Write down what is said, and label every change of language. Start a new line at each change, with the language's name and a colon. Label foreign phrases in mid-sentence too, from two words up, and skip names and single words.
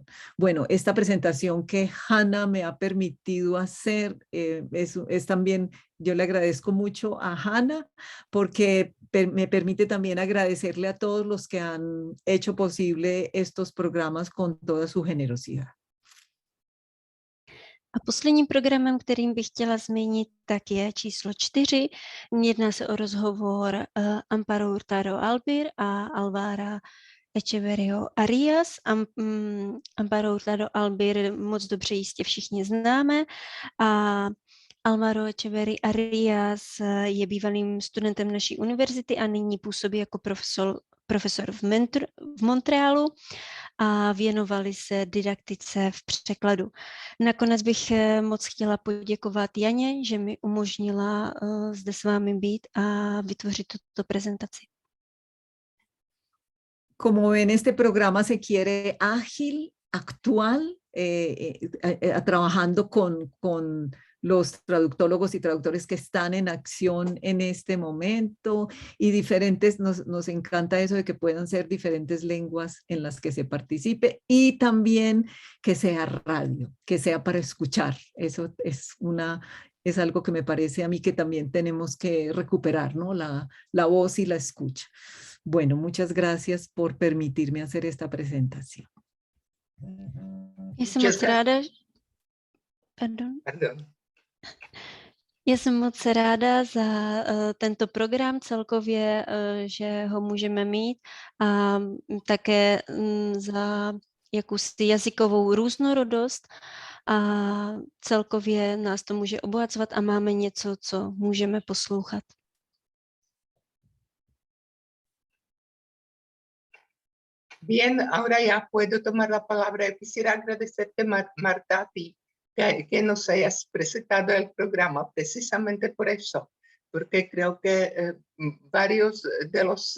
Spanish: Bueno, esta presentación que Hannah me ha permitido hacer es también, yo le agradezco mucho a Hannah porque me permite también agradecerle a todos los que han hecho posible estos programas con toda su generosidad.
Czech: A posledním programem, kterým bych chtěla zmínit, tak je číslo 4. Jedná se o rozhovor Amparo Hurtado Albir a Alvara Echeverrio Arias. Amparo Hurtado Albir moc dobře jistě všichni známe a Álvaro Echeverry Arias je bývalým studentem naší univerzity a nyní působí jako profesor v Montrealu a věnovali se didaktice v překladu. Nakonec bych moc chtěla poděkovat Janě, že mi umožnila zde s vámi být a vytvořit tuto prezentaci.
Spanish: Como ven, este programa se quiere ágil, actual, trabajando con los traductólogos y traductores que están en acción en este momento y diferentes, nos encanta eso de que puedan ser diferentes lenguas en las que se participe y también que sea radio, que sea para escuchar. Eso es algo que me parece a mí que también tenemos que recuperar, ¿no? La voz y la escucha. Bueno, muchas gracias por permitirme hacer esta presentación.
Czech: Já jsem moc ráda, Já jsem moc ráda za tento program celkově, že ho můžeme mít a také za jakousi jazykovou různorodost a celkově nás to může obohacovat a máme něco, co můžeme poslouchat.
Spanish: Bien, ahora ya puedo tomar la palabra. Quisiera agradecerte, Marta, a ti, que nos hayas presentado el programa precisamente por eso, porque creo que varios de los